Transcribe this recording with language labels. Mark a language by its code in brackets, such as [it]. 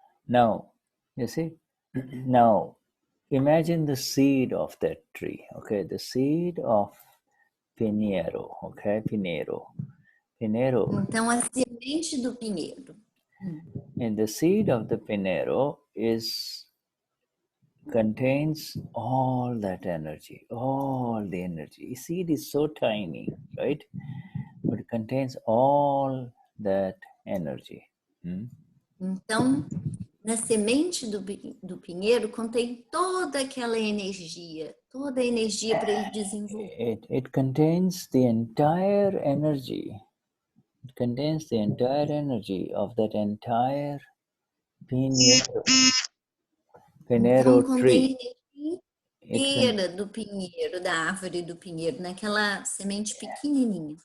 [en] Now, you see, now imagine the seed of that tree, okay? The seed of Pinheiro, okay? Pinheiro. [pt] Então, a semente do pinheiro. [en] And the seed of the Pinheiro contains all that energy, all the energy. Seed is so tiny, right? But it contains all that energy. [pt] Então, na semente do pinheiro contém toda aquela energia, toda a energia para ele desenvolver. [en] It contains the entire energy. It contains the entire energy of that entire Pinheiro [pt] Então, [en] tree. [pt] contém a energia inteira do pinheiro, da árvore do pinheiro, naquela semente pequenininha.